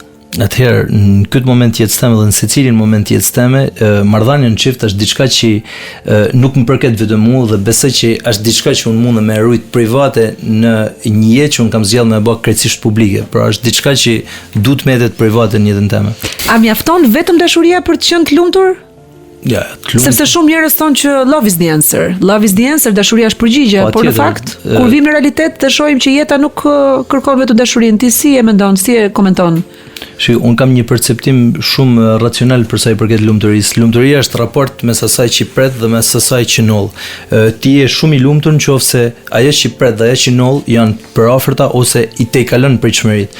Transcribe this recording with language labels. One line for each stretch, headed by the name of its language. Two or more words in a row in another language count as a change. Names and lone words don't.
Albanian: Atëherë, në këtë moment jetës time dhe në secilin moment jetës time, marrëdhënia në çift është diçka që nuk më përket vetëm mua dhe besoj që është diçka që unë mund me rujt private në një jetë që unë kam zgjedhur me bë krejtësisht publike. Pra është diçka që duhet më jetë private në jetën time. A mjafton vetëm dashuria për të qenë të lumtur? Ja, sepse shumë njerëz thonë që
English: love is the answer. Love is the answer,
Albanian: dashuria është përgjigje, por në fakt, kur vim në realitet dhe shohim që jeta nuk kërkon vetëm dashurinë. Ti si e mendon, si e komenton? Un kam një perceptim shumë racional për sa i përket lumturisë. Lumturia është raport mes asaj që pret dhe mes asaj që noll. Ti je shumë i lumtur nëse ajo që pret dhe ajo që noll janë për afërta ose i tejkalon pritshmëritë.